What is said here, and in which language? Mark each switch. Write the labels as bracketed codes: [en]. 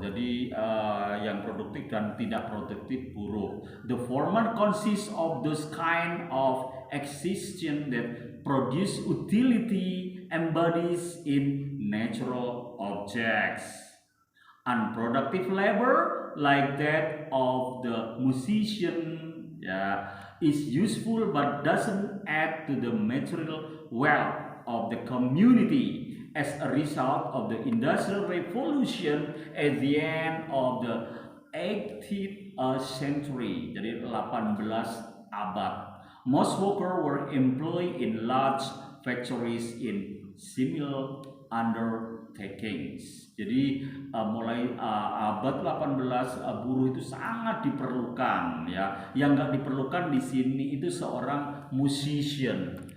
[id] Jadi yang produktif dan tidak produktif buruh. [en] The former consists of those kind of existence that produce utility embodies in natural objects. Unproductive labor, like that of the musician, is useful but doesn't add to the material wealth of the community. As a result of the Industrial Revolution at the end of the 18th century, [id] jadi 18 abad, [en] most workers were employed in large factories in similar undertakings. [id] Jadi mulai abad 18 buruh itu sangat diperlukan, ya. Yang nggak diperlukan di sini itu seorang musician.